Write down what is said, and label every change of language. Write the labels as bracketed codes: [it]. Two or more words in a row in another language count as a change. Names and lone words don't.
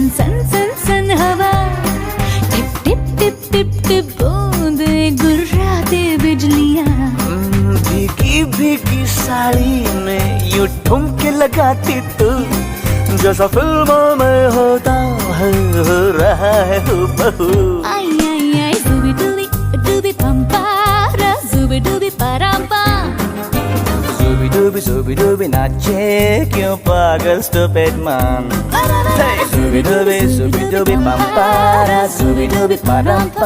[hi] सन सन सन हवा, टिप टिप टिप टिप टिप बूंदे गुर्राते बिजलियां। भीगी भीगी साड़ी में यूं ठुमके लगाती तू, जैसा फिल्मों में होता है हो रहा है हूबहू। आई आई आई zubi dubi pampara, zubi dubi parampa। Zubi dubi नाचे क्यों पागल [en] stupid man। Zubi dubi pampara, zubi dubi parampa।